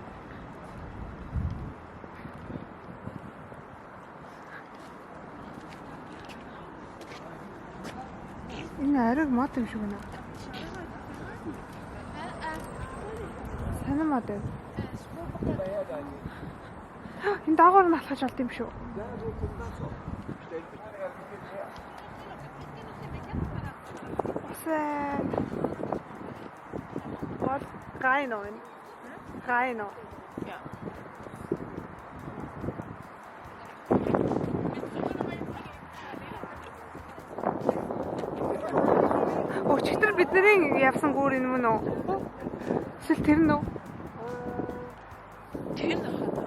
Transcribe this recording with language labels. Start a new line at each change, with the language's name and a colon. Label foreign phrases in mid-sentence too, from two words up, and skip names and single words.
Mongolian: Энэ ариг мод юм шиг байна. Санаа мод. Энэ даагуур нь алхаж болд юм шүү.
Dutch: Wat ga je nou in? Ga je nou? Ja.
Mongolian: Өчигдөр бидний явсан гүүр энэ мөн үү? Эсвэл тэр нь үү? Тэр нь хаа.